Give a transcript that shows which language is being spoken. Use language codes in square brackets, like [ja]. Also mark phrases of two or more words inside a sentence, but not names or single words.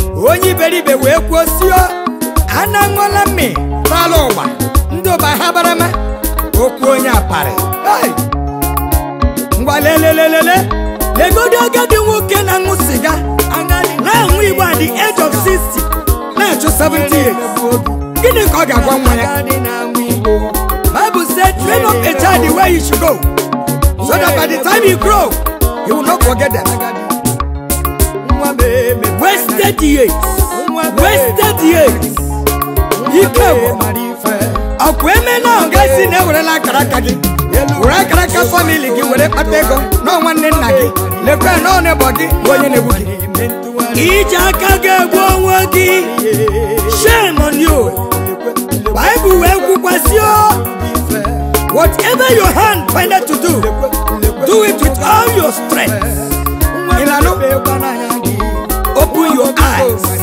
[ig] Onye iberibe wee kwuo sio, "A na-aṅụla mmị n'ala ụwa." Ndị ụba ha barama. Okwu onye aparị. Hey! Ngwa lelelelele. Legodi agadi nwoke na-aṅụ sịga. Na-aṅụ Igbo [en] at the age of sixty. [ig] Na-achụ [en] seventy years. [ig] Gịnị ka ọ ga-agwa nwa ya? [en] Bible said, "Train up a child the way he should go, so that by the time he grow, he will not forget them." Wasted years. Wasted years. [ig] Ike gwụ. Ọkwa eme na ọ ga-esi na ewerela akara aka gị. Were akara aka family gị were kpata ego. Nọ nwanne nna gị. Lekwa na ọ neighbor gị bụ onye na-egbu gị. Iji aka gị egbu onwe gị. [en] Shame on you. [ig] Bible wee kwukwasị o. [en] Whatever your hand findeth to do, do it with all your strength. [ig] Ị na-anụ? [en] Open your eyes.